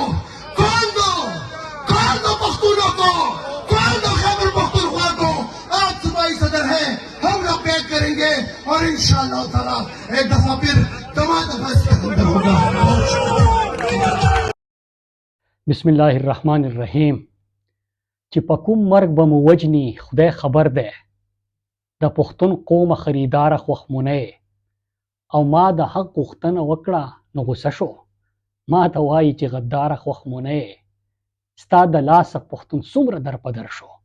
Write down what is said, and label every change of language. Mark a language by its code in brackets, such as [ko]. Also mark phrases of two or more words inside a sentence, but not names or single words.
[ur] کال دو پختونوں کو، کال دو خیبر پختونخوا کو. آپ صوبائی صدر ہیں، ہم لوگ بیٹھ کریں گے اور [ar] انشاءاللہ تعالی [ur] ایک دفعہ پھر دفعہ اس کے اندر ہوگا. [ar] بسم اللہ الرحمن الرحیم. [ps] چې په کوم مرګ به مو وجني خدای خبر دی. د پښتون قوم خریداره خوښمونه او ما د حق غوښتنه وکړه نو غوسه شو. ما ته وایي چې غداره خوښمونه ستا د لاسه پښتون څومره در په در شو.